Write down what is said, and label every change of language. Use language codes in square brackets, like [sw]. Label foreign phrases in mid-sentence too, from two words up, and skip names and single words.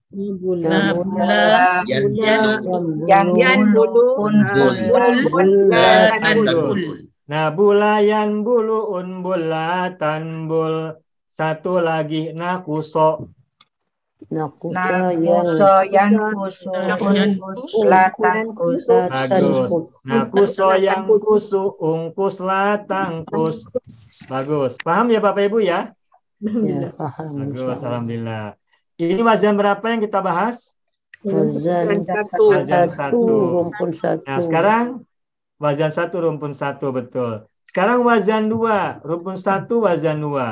[id] Nabula yanbulu unbul la tanbul. Satu lagi nakuso. Bagus. Nakuso yang kusu ungkus la tangkus. Bagus. Paham ya Bapak Ibu ya? Ya, paham. Bagus, alhamdulillah. Ini wazan berapa yang kita bahas? Wazan Wazan 1. rumpun 1. Nah, sekarang wazan 1 rumpun 1, betul. Sekarang wazan 2, rumpun 1 wazan 2.